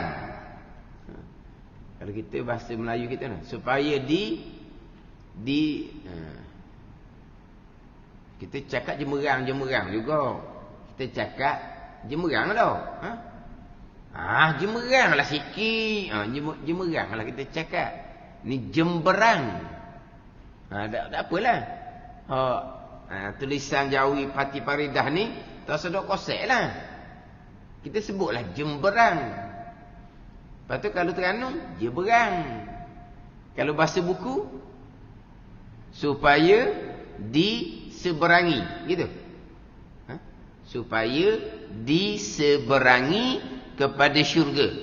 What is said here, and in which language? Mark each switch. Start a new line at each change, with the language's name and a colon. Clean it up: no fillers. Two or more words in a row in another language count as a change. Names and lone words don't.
Malay: Kalau kita bahasa Melayu kita supaya kita cakap jemerang juga. Kita cakap jemerang tau. Jemerang lah sikit. Jemerang lah kita cakap. Ni jemberang. Tak apalah. Tulisan Jawi Pati Paridah ni tak sedok kosek lah. Kita sebutlah jemberang. Lepas tu kalau Terengganu, jeberang. Kalau bahasa buku, supaya diseberangi. Gitu. Supaya diseberangi kepada syurga.